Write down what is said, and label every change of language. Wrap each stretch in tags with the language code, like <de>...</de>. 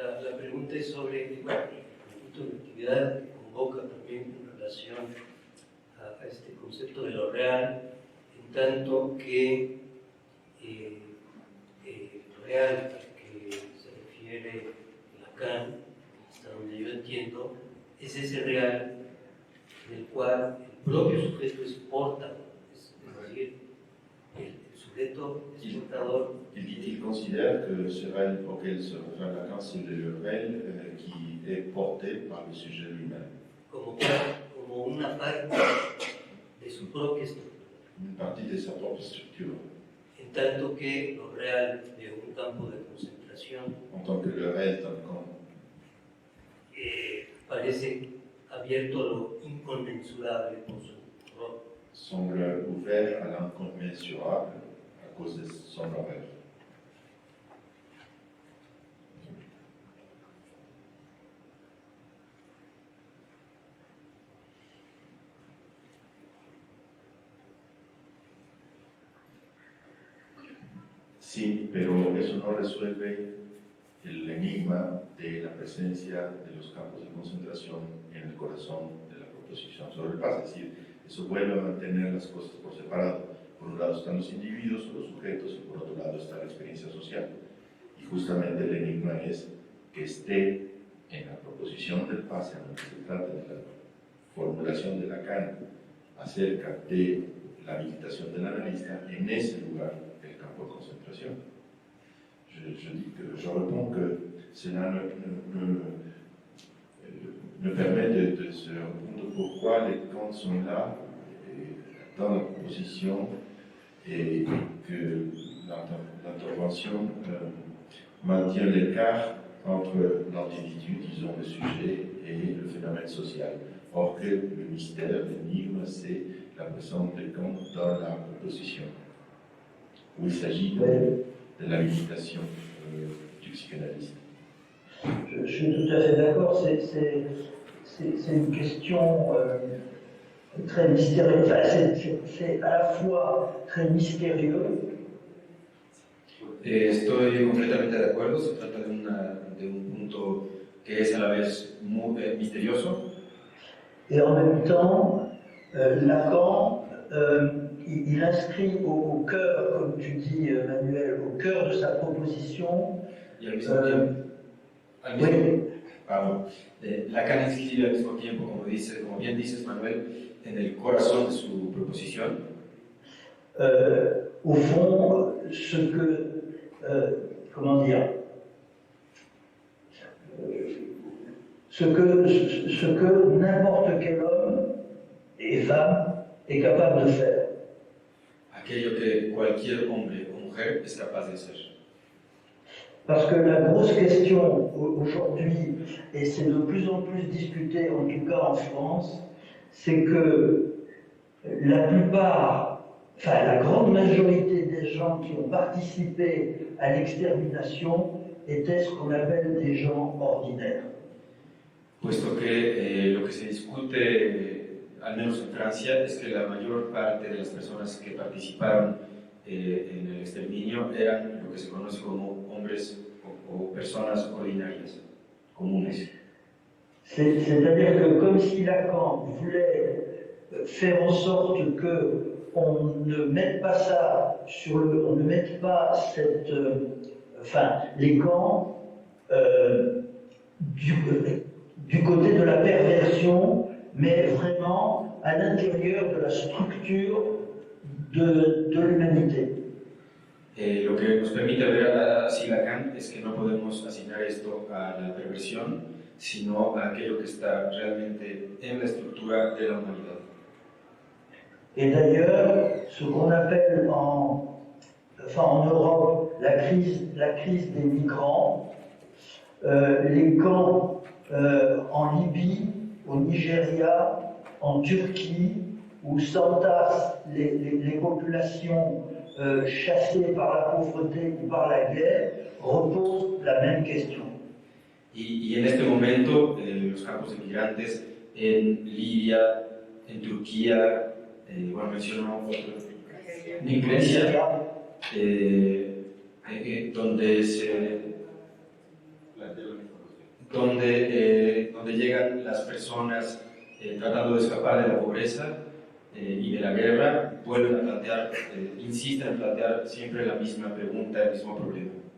<es>La pregunta es sobre, bueno, el conjunto de la actividad que convoca también en relación a este concepto de lo real, en tanto que lo real al que se refiere Lacan, hasta donde yo entiendo, es ese real del cual el propio sujeto es portador, es decir, el sujeto es portador.</es> <fr>Il considère que ce réel auquel se réfère Lacan, c'est le réel qui est porté par le sujet lui-même.</fr> <es>Como una parte de su propia estructura.</es> <fr>Une partie de sa propre structure.</fr> <es>En tanto que lo real de un campo de concentración</es> <fr>En tant que le réel d'un camp</fr> <es>parece abierto a lo inconmensurable por su horror.</es> <fr>semble ouvert à l'incommensurable à cause de son horreur.</fr> <es>Sí, pero eso no resuelve el enigma de la presencia de los campos de concentración en el corazón de la proposición sobre el paz. Es decir, eso vuelve a mantener las cosas por separado. Por un lado están los individuos o los sujetos y por otro lado está la experiencia social. Y justamente el enigma es que esté en la proposición del paz, en lo que se trata de la formulación de Lacan acerca de la habilitación del analista, en ese lugar el campo de concentración.</es> <fr>Je réponds que cela me permet de se répondre pourquoi les camps sont là dans la proposition et que l'intervention maintient l'écart entre l'individu, disons le sujet, et le phénomène social. Or que le mystère, l'énigme, c'est la présence des camps dans la proposition, où il s'agit de l'habilitation du psychanalyste. Je suis tout à fait d'accord, c'est une question très mystérieuse, enfin, c'est à la fois très mystérieux.</fr> <es>Estoy completamente de acuerdo, se trata de un punto que es a la vez muy misterioso.</es> <fr>Et en même temps, Lacan, il inscrit au cœur, comme tu dis Manuel, au cœur de sa proposition.</fr> <es>Y al mismo tiempo, Lacan inscribe al mismo tiempo, como bien dices Manuel, en el corazón de su proposición.</es> <fr>Au fond, ce que, comment dire, ce que n'importe quel homme et femme est capable de faire.</fr> <es>Aquello que cualquier hombre o mujer es capaz de hacer.</es> <fr>Parce que la grosse question aujourd'hui, et c'est de plus en plus discuté, en tout cas en France, c'est que la plupart, enfin la grande majorité des gens qui ont participé à l'extermination étaient ce qu'on appelle des gens ordinaires.</fr> <es>Puesto que lo que se discute, al menos en Francia, es que la mayor parte de las personas que participaron en el exterminio eran lo que se conoce como hombres o personas ordinarias, comunes.</es> <fr>C'est-à-dire que comme si Lacan voulait faire en sorte que on ne mette pas ça sur on ne mette pas cette, les camps du côté de la perversion, mais vraiment à l'intérieur de la structure de l'humanité.</fr> <es>Lo que nos permite ver así Lacan es que no podemos asignar esto a la perversión, sino a aquello que está realmente en la estructura de la humanidad.</es> <fr>Et d'ailleurs, ce qu'on appelle en Europe la crise des migrants, les camps en Libye, au Nigeria, en Turquie, où s'entassent les populations chassées par la pauvreté ou par la guerre, reposent la même question.</fr> <es>Y en este momento, los campos de migrantes en Libia, en Turquía, bueno, menciono otros, en Grecia, donde llegan las personas tratando de escapar de la pobreza y de la guerra, vuelven a plantear, insisten en plantear siempre la misma pregunta, el mismo problema.</es>